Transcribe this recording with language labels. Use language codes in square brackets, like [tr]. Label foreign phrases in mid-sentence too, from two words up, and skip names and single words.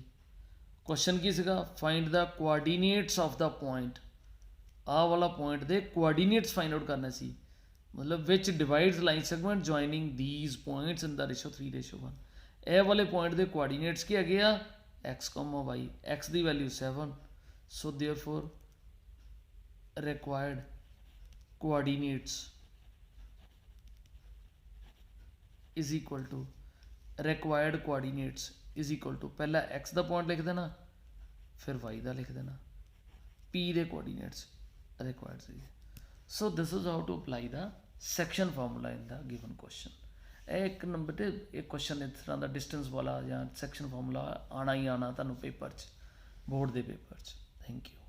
[pa] ਕੁਐਸਚਨ ਕੀ ਸੀਗਾ, [en] find the coordinates of the point, [pa] ਆਹ ਵਾਲਾ ਪੁਆਇੰਟ ਦੇ ਕੋਆਰਡੀਨੇਟਸ [en] find out [pa] ਕਰਨੇ ਸੀ, ਮਤਲਬ [en] which divides line segment joining these points in the ratio 3:1. [pa] ਇਹ ਵਾਲੇ ਪੁਆਇੰਟ ਦੇ ਕੋਆਰਡੀਨੇਟਸ ਕੀ ਹੈਗੇ ਆ, x, y, x ਦੀ ਵੈਲਿਊ 7, [en] so therefore required coordinates is equal to required coordinates is equal to [pa] ਪਹਿਲਾਂ x ਦਾ ਪੁਆਇੰਟ ਲਿਖ ਦੇਣਾ, ਫਿਰ y ਦਾ ਲਿਖ ਦੇਣਾ, p ਦੇ ਕੋਆਰਡੀਨੇਟਸ required ਸੀ। [en] So this is how to apply the section formula in the given question। [pa] ਇਹ ਇੱਕ ਨੰਬਰ ਤੇ ਇੱਕ ਕੁਐਸਚਨ ਇਸ ਤਰ੍ਹਾਂ ਦਾ ਡਿਸਟੈਂਸ ਵਾਲਾ ਜਾਂ [en] section formula [pa] ਆਣਾ ਹੀ ਆਣਾ ਤੁਹਾਨੂੰ ਪੇਪਰ 'ਚ, ਬੋਰਡ ਦੇ ਪੇਪਰ 'ਚ। [en] thank you.